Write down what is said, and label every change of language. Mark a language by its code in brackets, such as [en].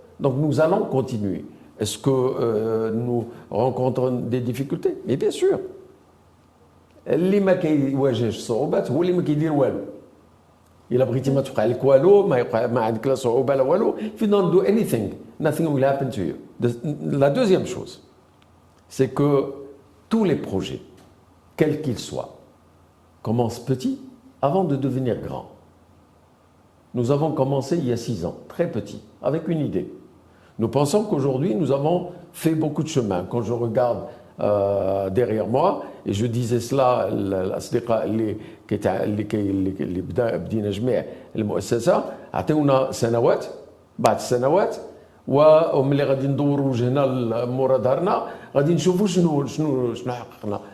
[fr] Donc nous allons continuer. Est-ce que nous rencontrons des difficultés? Mais bien sûr. [ar] اللي ما كيواجهش صعوبات هو اللي ما كيدير والو. إلا بغيتي ما توقع لك والو، ما عندك لا صعوبة لا والو. [en] If you don't do anything, nothing will happen to you. [fr] La deuxième chose, c'est que tous les projets, quels qu'ils soient, commence petit avant de devenir grand. Nous avons commencé il y a 6 ans, très petit, avec une idée. Nous pensons qu'aujourd'hui, nous avons fait beaucoup de chemin. Quand je regarde derrière moi, et je disais cela, [ar] الأصدقاء اللي بدينا جميع المؤسسة عطيونا سنوات بعد السنوات وملي غادي ندوروا وجهنا مورا دارنا غادي نشوفوا شنو حققنا.